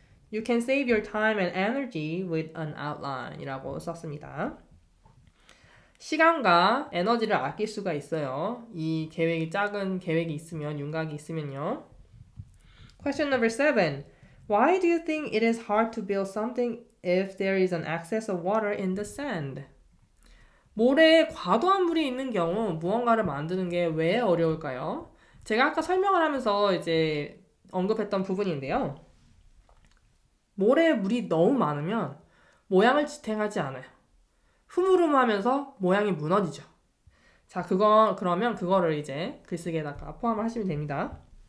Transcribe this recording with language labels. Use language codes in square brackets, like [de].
[en] You can save your time and energy with an outline [ko] 이라고 썼습니다. 시간과 에너지를 아낄 수가 있어요. 이 계획이 작은 계획이 있으면, 윤곽이 있으면요. [en] Question number 7. Why do you think it is hard to build something if there is an excess of water in the sand? [ko] 모래에 과도한 물이 있는 경우 무언가를 만드는 게 왜 어려울까요? 제가 아까 설명을 하면서 이제 언급했던 부분인데요. 모래에 물이 너무 많으면 모양을 지탱하지 않아요. 흐물흐물하면서 모양이 무너지죠. 자, 그러면 그거를 이제 글쓰기에다가 포함을 하시면 됩니다.